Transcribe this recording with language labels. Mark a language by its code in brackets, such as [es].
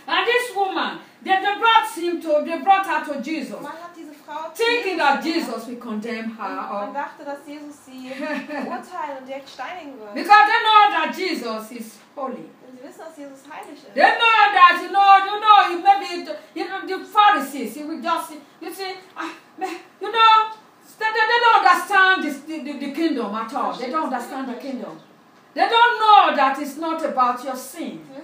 [en] And this woman, they brought her to Jesus. Thinking that Jesus will condemn her. [de] Man dachte, dass Jesus sie urteilen und direkt steinigen würde. [en] Because they know that Jesus is holy. [de] Sie wissen, dass Jesus heilig ist. [en] They know that, you know, maybe, you know, the Pharisees, you will just, you see, you know, they don't understand the kingdom at all. They don't understand the kingdom. They don't know that it's not about your sin.